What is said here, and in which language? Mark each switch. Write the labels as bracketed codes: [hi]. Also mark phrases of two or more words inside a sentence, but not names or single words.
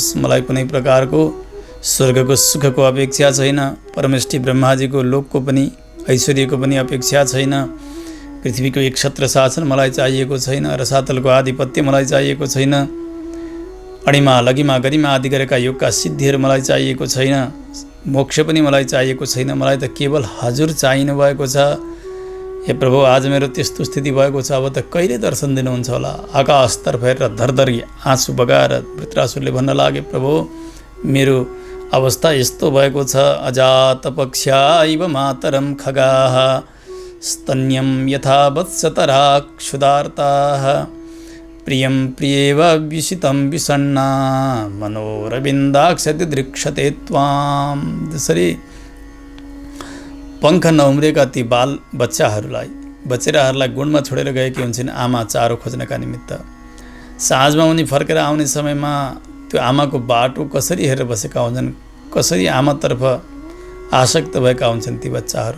[ne] मलाई कुनै प्रकारको स्वर्गको सुखको अपेक्षा छैन, परमेष्ठी ब्रह्माजीको लोकको पनि ऐश्वर्यको पनि अपेक्षा छैन, पृथ्वीको एक छत्र शासन मलाई चाहिएको छैन, रसातलको आधिपत्य मलाई चाहिएको छैन, अणिमा लगिमा गरिमा आदि गरेका योगका सिद्धिहरू मलाई चाहिएको छैन, मोक्ष पनि मलाई चाहिएको छैन। मलाई त केवल हजुर चाहिनु भएको छ। हे प्रभु, आज मेरो त्यस्तो स्थिति भएको छ, अब त कहिले दर्शन दिनुहुन्छ होला। आकाशतर्फ हेरेर धरधरी आँसु बगाएर वृत्रासुरले भन्न लागे, प्रभु मेरो अवस्था यस्तो भएको छ। [sa] अजात पक्ष्या इव मातरम खगाः स्तन्यम यथा वत्सतरा क्षुधार्ताः प्रियं प्रियेव विषितं विषण्णा मनोरविन्दाक्षति दृक्षते त्वां। [ne] जसरी पङ्ख नउम्रेका ती बाल बच्चाहरूलाई बचेराहरूलाई गुणमा छोडेर गएकी हुन्छन् आमा चारो खोज्नका निमित्त। साँझमा उनी फर्केर आउने समयमा त्यो आमाको बाटो कसरी हेरेर बसेका हुन्छन्, कसरी आमातर्फ आसक्त भएका हुन्छन् ती बच्चाहरू।